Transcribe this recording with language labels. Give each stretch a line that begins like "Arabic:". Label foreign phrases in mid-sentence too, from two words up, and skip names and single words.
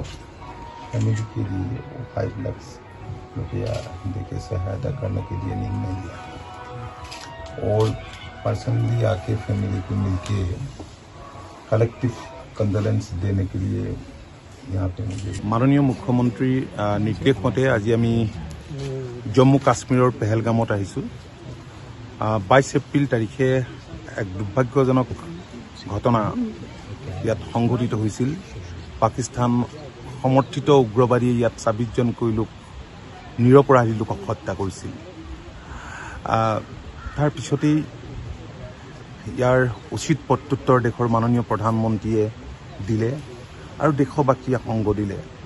Hindi: फैमिली के लिए 5 लाख रुपया देके सहायता करने के लिए निर्णय लिया और पर्सनली आके फैमिली को मिलके कलेक्टिव कंडोलेंस देने के लिए यहाँ पे मुझे
Assamese: মাননীয় মুখ্যমন্ত্ৰী নিৰ্দেশ মতে আজ আমি জম্মু কাশ্মীৰ পহলগামত আহিছোঁ 22 এপ্ৰিল তাৰিখে এক দুৰ্ভাগ্যজনক ঘটনা ইয়াত সংঘটিত হৈছিল। পাকিস্তান সমৰ্থিত উগ্ৰবাদীয়ে ইয়াত 26 জনকৈ লোক নিৰপৰাধী লোকক হত্যা কৰিছিল। তাৰ পিছতেই ইয়াৰ উচিত প্ৰত্যুত্তৰ দেশৰ মাননীয় প্ৰধানমন্ত্ৰীয়ে দিলে আৰু দেশবাসীয়ে সংগ দিলে।